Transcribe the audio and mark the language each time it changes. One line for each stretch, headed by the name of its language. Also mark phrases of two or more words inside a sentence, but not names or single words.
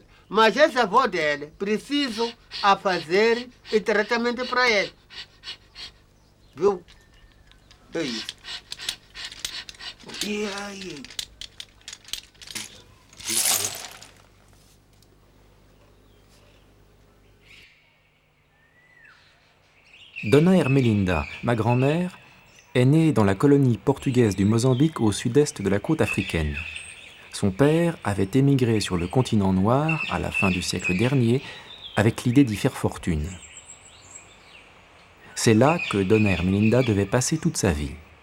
Portuguese: Mas esse avô dele precisa a fazer o tratamento para ele, viu? É isso. E aí?
French: Dona Ermelinda, ma grand-mère, est née dans la colonie portugaise du Mozambique au sud-est de la côte africaine. Son père avait émigré sur le continent noir à la fin du siècle dernier avec l'idée d'y faire fortune. C'est là que Dona Ermelinda devait passer toute sa vie.